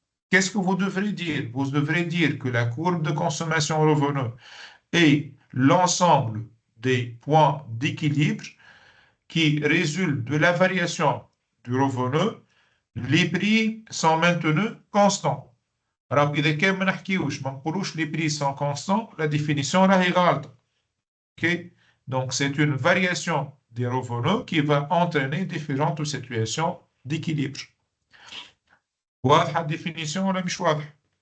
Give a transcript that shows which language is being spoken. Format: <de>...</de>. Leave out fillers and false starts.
<fr>Qu'est-ce que vous devrez dire? Vous devrez dire que la courbe de consommation-revenu est l'ensemble des points d'équilibre qui résultent de la variation du revenu. Les prix sont maintenus constants. Alors,</fr> <ar>إذا كان ما نحكيوش ما نقولوش</ar> <fr>les prix sont constants, la définition</fr> <ar>راهي غلطة.</ar> <fr>OK? Donc, c'est une variation des revenus qui va entraîner différentes situations d'équilibre.</fr> <ar>واضحة الديفينيسيون ولا مش واضحة؟</ar>